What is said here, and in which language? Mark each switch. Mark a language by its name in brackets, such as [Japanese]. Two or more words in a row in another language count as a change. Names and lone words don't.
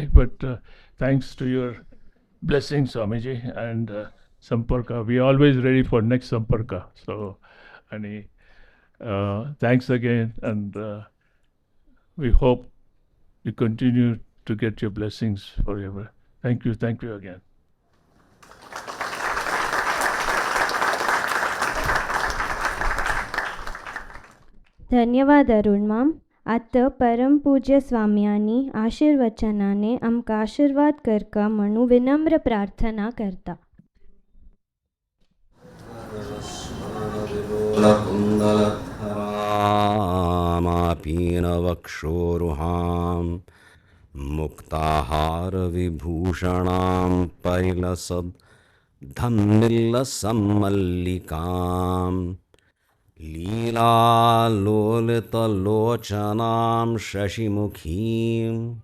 [English] But thanks to your blessings, Swamiji, and Samparka. We are always ready for next Samparka. So, thanks again, and we hope you continue to get your blessings forever. Thank you again. [Konkani] धन्यवाद अरुण माम. आता परमपूज्य स्वाम्यांनी आशीर्वचनाने आमकां आशीर्वाद करता म्हणून विनम्र प्रार्थना करता. [Sanskrit] पीनवक्षोरुहां मुक्ताहारविभूषणां परिलसद् धम्मिल्लसम्मल्लिकां लीलालोलितलोचनां शशिमुखीम्